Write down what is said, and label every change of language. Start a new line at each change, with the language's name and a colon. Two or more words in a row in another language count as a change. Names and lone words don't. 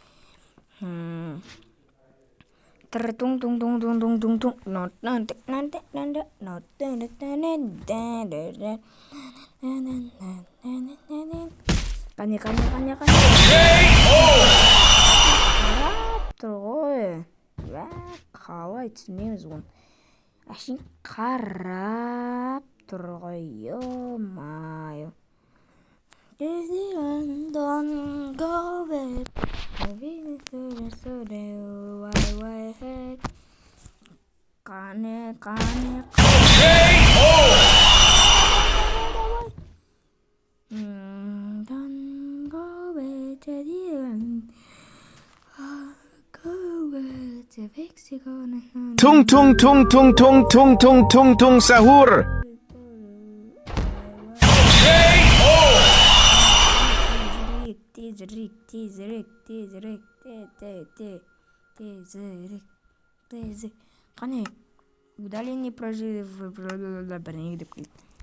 Kazakh: Қане. Қарап тұр ғой. Қалай түсінеміз оны. Әшін қарап тұр ғой.
Russian: Ё-майо.
English: Don't go back.
Kazakh: Қане.
English: Don't go back to the end. Go back to Mexico. 퉁퉁퉁퉁퉁퉁퉁퉁퉁 사후르.
Kazakh: Тезірек. Қане, удаление бірнеге деп келді.